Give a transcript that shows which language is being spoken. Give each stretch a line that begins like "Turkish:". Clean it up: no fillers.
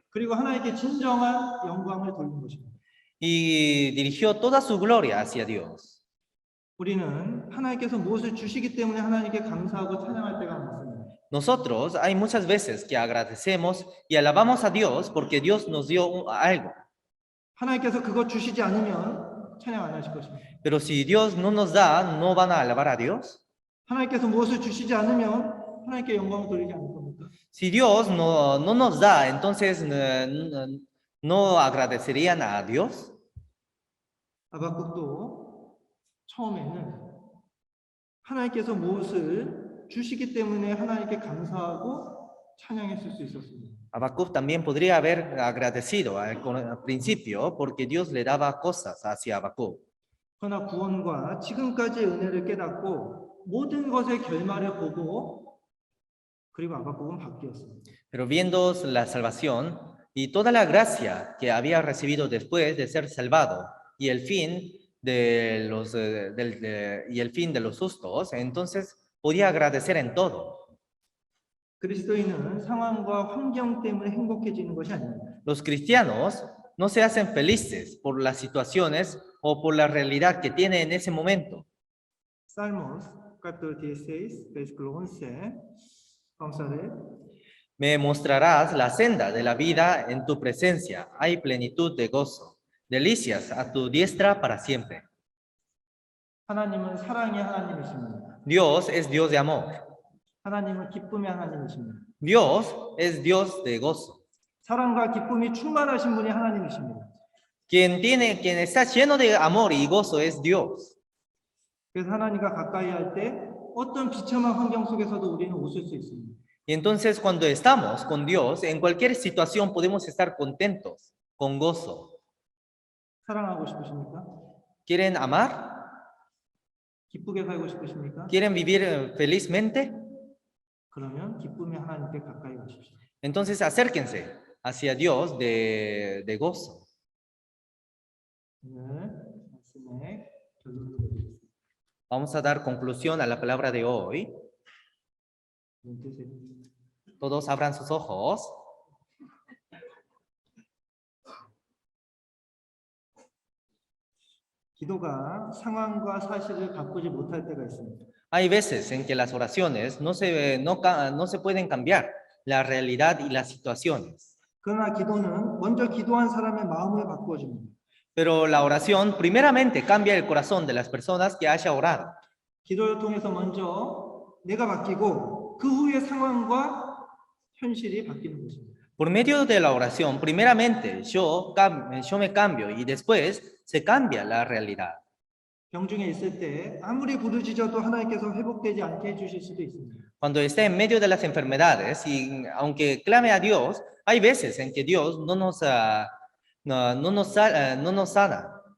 Korean: 그리고 하나님께 진정한 영광을 돌린 것입니다.
Spanish: Y dirigió toda su gloria hacia Dios.
Korean: 우리는 하나님께서 무엇을 주시기 때문에 하나님께 감사하고 찬양할 때가 많습니다.
Spanish: Nosotros hay muchas veces que agradecemos y alabamos a Dios porque Dios nos dio algo.
Korean: 하나님께서 그거 주시지 않으면 찬양 안 하실 것입니다.
Spanish: Pero si Dios no nos da, ¿no van a alabar a Dios?
Korean: 하나님께서 무엇을 주시지 않으면 하나님께 영광을 돌리지 않을 겁니까?
Spanish: Si Dios no nos da, entonces ¿no agradecerían a Dios?
Korean: 하박국도 처음에는 하나님께서 무엇을 주시기 때문에 하나님께 감사하고 찬양했을 수 있었습니다.
Spanish: Habacuc también podría haber agradecido al principio porque Dios le daba cosas hacia Habacuc.
Korean: 그러나 구원과 지금까지의 은혜를 깨닫고 모든 것의 결말을 보고 그리고 하박국은 바뀌었습니다.
Spanish: Pero viendo la salvación y toda la gracia que había recibido después de ser salvado y el fin de los sustos, entonces podía agradecer en todo.
Korean: 그리스도인은 상황과 환경 때문에 행복해지는 것이 아닙니다.
Spanish: Los cristianos no se hacen felices por las situaciones o por la realidad que tiene en ese momento. Salmos capítulo 16, versículo 11. Vamos a ver. Me mostrarás la senda de la vida en tu presencia. Hay plenitud de gozo, delicias a tu diestra para siempre.
Korean: 하나님은 사랑의 하나님이십니다.
Spanish: Dios es Dios de amor.
Korean: 하나님은 기쁨의 하나님이십니다.
Spanish: Dios es Dios de gozo.
Korean: 사랑과 기쁨이 충만하신 분이 하나님이십니다.
Spanish: Quien está lleno de amor y gozo es Dios.
Korean: 그래서 하나님과 가까이 할 때 어떤 비참한 환경 속에서도 우리는 웃을 수 있습니다.
Spanish: Y entonces cuando estamos con Dios, en cualquier situación podemos estar contentos, con gozo.
Korean: 사랑하고 싶으십니까?
Spanish: ¿Quieren amar?
Korean: 기쁘게 살고 싶으십니까?
Spanish: ¿Quieren vivir felizmente?
Korean: 그러면 기쁨의 하나님께 가까이 가십시오.
Spanish: Entonces acérquense hacia Dios de gozo.
Korean: 오늘 말씀에 결론을 내리겠습니다.
Spanish: Vamos a dar conclusión a la palabra de hoy.
Korean: 눈 뜨세요.
Spanish: Todos abran sus ojos.
Korean: 기도가 상황과 사실을 바꾸지 못할 때가 있습니다.
Spanish: Hay veces en que las oraciones no se pueden cambiar la realidad y las situaciones.
Korean: 그러나 기도는 먼저 기도한 사람의 마음을 바꾸어 줍니다.
Spanish: Pero la oración primeramente cambia el corazón de las personas que haya orado.
Korean: 기도를 통해서 먼저 내가 바뀌고 그 후에 상황과 현실이 바뀌는 것입니다.
Spanish: Por medio de la oración, primeramente yo me cambio y después se cambia la realidad.
Korean: 병중에 있을 때 아무리 부르짖어도 하나님께서 회복되지 않게 해주실 수도 있습니다.
Spanish: Cuando esté en medio de las enfermedades y aunque clame a Dios, hay veces en que Dios no nos sana.